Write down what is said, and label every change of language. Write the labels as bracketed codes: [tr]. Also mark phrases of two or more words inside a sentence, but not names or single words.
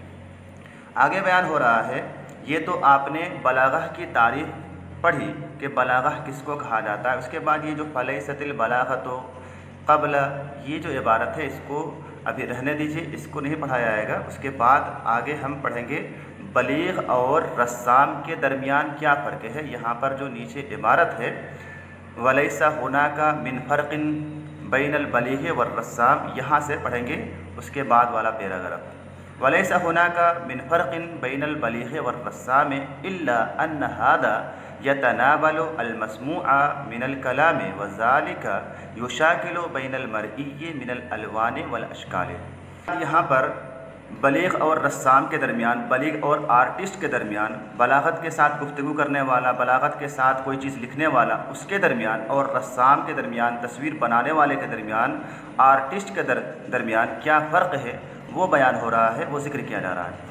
[hi] आगे बयान हो रहा है, ये तो आपने बलागह की तारीफ़ पढ़ी कि बलागह किसको कहा जाता है। उसके बाद ये जो [ar] فليست البلاغة قبل, [hi] ये जो इबारत है इसको अभी रहने दीजिए, इसको नहीं पढ़ाया जाएगा। उसके बाद आगे हम पढ़ेंगे बलीग और रस्साम के दरमियान क्या फ़र्क है। [ar] यहाँ पर जो नीचे इबारत है وليس هناك من فرق بين البليغ والرسام, [hi] यहाँ से पढ़ेंगे उसके बाद वाला पैराग्राफ। [ar] وليس هناك من فرق بين البليغ والرسام إلا أن هذا يتناول المسموع من الكلام وذلك يشاكل بين المرئي من الألوان والأشكال. [hi] यहाँ पर बलीग और रस्साम के दरमियान, बलीग और आर्टिस्ट के दरमियान, बलागत के साथ गुफ्तगू करने वाला, बलागत के साथ कोई चीज़ लिखने वाला उसके दरमियान, और रस्साम के दरमियान, तस्वीर बनाने वाले के दरमियान, आर्टिस्ट के दरमियान क्या फ़र्क है वो बयान हो रहा है, वो ज़िक्र किया जा रहा है।